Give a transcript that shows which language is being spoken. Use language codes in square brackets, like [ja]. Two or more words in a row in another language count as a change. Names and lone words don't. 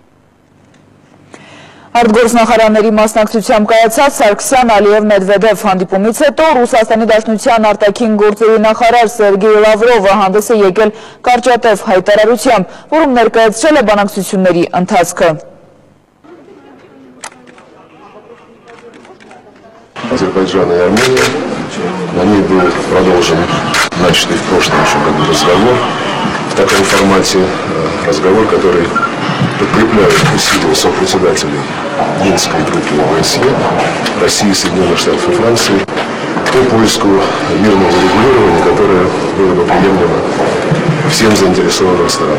[hy] Արտգործնախարարների մասնակցությամբ կայացած Սարգսյան-Ալիև-Մեդվեդև հանդիպումից հետո Ռուսաստանի Դաշնության արտաքին գործերի նախարար Սերգեյ Լավրովը հանդես է եկել կարճատև հայտարարությամբ, որում ներկայացրել է բանակցությունների ընթացքը։ [ru] Азербайджана и Армения, на ней был продолжен начатый в прошлом еще году разговор, в таком формате разговор, который подкрепляет усилия сопредседателей Минской группы ОБСЕ, России, Соединенных Штатов и Франции по поиску мирного регулирования, которое было бы приемлемо всем заинтересованным сторонам.